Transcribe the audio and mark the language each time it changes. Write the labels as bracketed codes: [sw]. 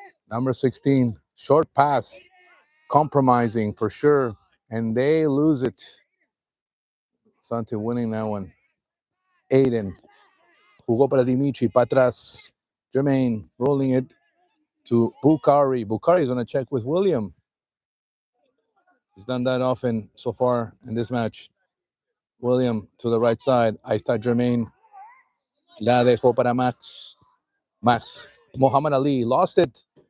[en] Number 16, short pass, compromising for sure, and they lose it. Asante winning that one. [es] Aiden, jugó para Dimitri, para atrás. [en] Jermaine rolling it to Bukhari. Bukhari is going to check with William. He's done that often so far in this match. William to the right side. [es] Ahí está Jermaine. La dejó para Max. Max. [en] Muhammad Ali lost it.